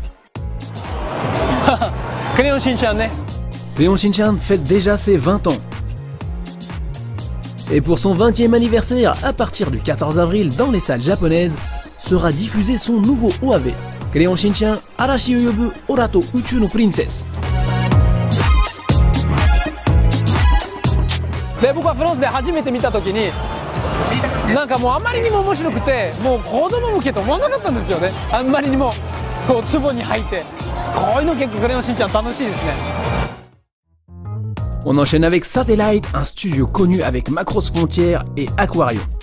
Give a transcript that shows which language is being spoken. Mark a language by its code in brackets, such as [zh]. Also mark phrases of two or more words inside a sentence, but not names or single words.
[fr] Crayon Shinchan, né? Crayon Shinchan fête déjà ses 20 ans. Et pour son 20e anniversaire, à partir du 14 avril dans les salles japonaises, sera diffusé son nouveau OAV, Crayon Shinchan Arashi Yoyobu Orato Uchu no Princess. [ja] で、僕はフランスで初めて見た時になんかもうあまりにも面白くて、もう子供向けと思わなかったんですよね。あんまりにもこう壺に入ってこういうの結構クレヨンしんちゃん楽しいですね。 [fr] On enchaîne avec Satellite, un studio connu avec Macross Frontier et Aquarion.